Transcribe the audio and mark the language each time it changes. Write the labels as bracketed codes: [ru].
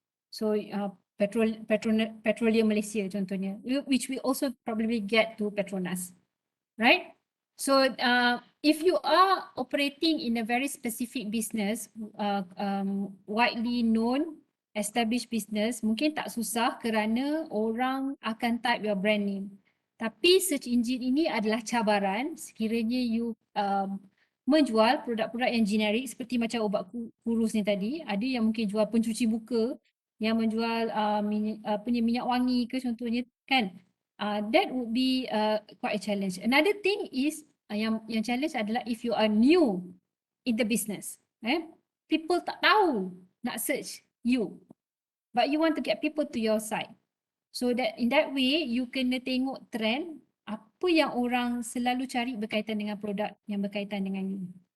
[en] So Petroleum Malaysia contohnya, which we also probably get to Petronas, right? So if you are operating in a very specific business, widely known, established business, [ms] mungkin tak susah kerana orang akan type [en] your brand name. [ms] Tapi search engine ini adalah cabaran sekiranya you menjual produk-produk yang generik seperti macam ubat kurus ni tadi. Ada yang mungkin jual pencuci muka, yang menjual minyak wangi ke contohnya kan. [en] That would be quite a challenge. Another thing is [ms] yang challenge adalah [en] if you are new in the business. People [ms] tak tahu nak search you. [en] But you want to get people to your site. So that in that way you [ms] kena tengok trend apa yang orang selalu cari berkaitan dengan produk yang berkaitan dengan you.